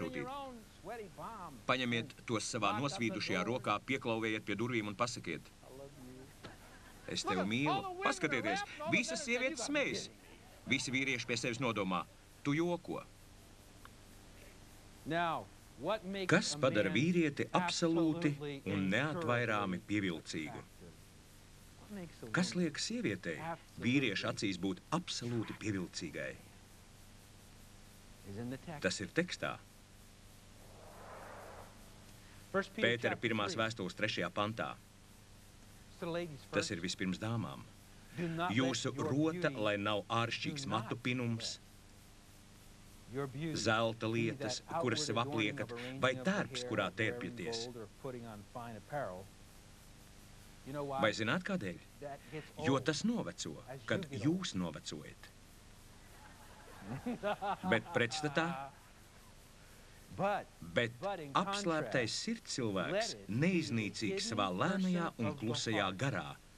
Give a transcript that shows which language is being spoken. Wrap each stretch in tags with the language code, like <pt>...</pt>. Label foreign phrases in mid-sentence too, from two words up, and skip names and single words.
<lv>nosūtīt.</lv> <en>your own sweaty palm.</en> <lv>Paņemiet tos savā nosvīdušajā rokā, pieklauvējiet pie durvīm un pasakiet:</lv> <en>I love you.</en> <lv>Es tevi mīlu. Paskatieties, visas sievietes smējas. Visi vīrieši pie sevis nodomā: tu joko.</lv> <en>Now, what makes</en> <lv>Kas</lv> <en>a</en> <lv>padara man vīrieti absolūti</lv> <en>absolutely</en> <lv>un neatvairāmi</lv> <en>incurably</en> <lv>pievilcīgu?</lv> <en>What makes a</en> <lv>Kas</lv> <en>woman</en> <lv>liek sievietei vīrieša acīs būt absolūti pievilcīgai?</lv> <en>is in the text.</en> <lv>Tas ir tekstā.</lv> <en>1 Peter</en> <lv>Pētera</lv> <en>chapter 1.</en> <lv>3. vēstules 3. pantā.</lv> <en>It's the ladies first.</en> <lv>Tas ir vispirms dāmām.</lv> <en>Do not let</en> <lv>Jūsu</lv> <en>your</en> <lv>rota,</lv> <en>beauty</en> <lv>lai nav āršķīgs</lv> <en>do not</en> <lv>matu pinums, zelta lietas, kuras sev apliekat, vai tērps, kurā tērpjaties. Vai zināt kādēļ? Jo tas noveco, kad jūs novecojat. Bet pretstatā, bet apslēptais sirds cilvēks neiznīcīgs savā lēnajā un klusajā garā.</lv>